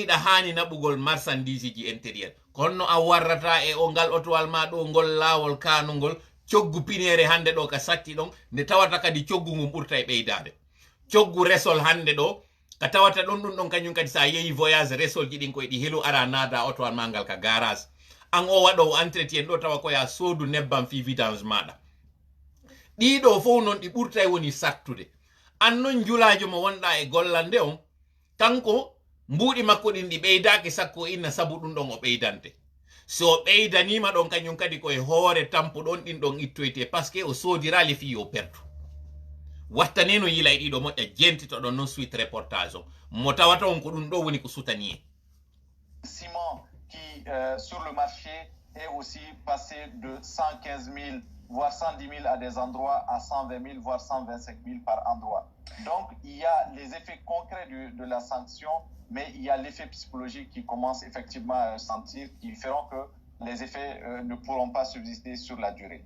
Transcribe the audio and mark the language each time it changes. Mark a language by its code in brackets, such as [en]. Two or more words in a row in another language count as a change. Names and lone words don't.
[ff] hiɗa hani naɓugol marchandise ji intérieur konno a warrata e o ngal otowal ma ɗo ngol laawol kanugol coggu pinere hande ɗo ka satti ɗon nde tawata kadi coggu ngun ɓurta e ɓeydade coggu resol hande ɗo ka tawata ɗon ɗum ɗon kañum kadi sa yeehi voyage resol ji ɗin koye ɗi helu ara naada otowal ma ngal ka garage an o waɗowo entretien ɗo tawa koya soodu nebbam fi vidange maɗa ɗiɗo fof noon ɗi ɓurta woni sattude an noon julajo mo wonɗa e gollande on kanko mbuuɗi makko ɗin ɗi ɓeydaki sakko inna sabu ɗum ɗon o ɓeydante so ɓeydanima ɗon kañum kadi koye hoore tampu ɗon ɗin ɗon ittoyte [fr] par ce que [ff] o soodirali fi yo perdu wattaneno yila e ɗiɗo moƴƴa jentito ɗon noon [fr] suite reportage [ff] o mo tawata on ko ɗum ɗo woni ko sutani en [fr] ciment qui sur le marché est aussi passé de 115 000 voire 110 000 à des endroits à 120 000 voire 125 000 par endroit. Donc il y a les effets concrets de la sanction, mais il y a l'effet psychologique qui commence effectivement à sentir, qui feront que les effets ne pourront pas subsister sur la durée.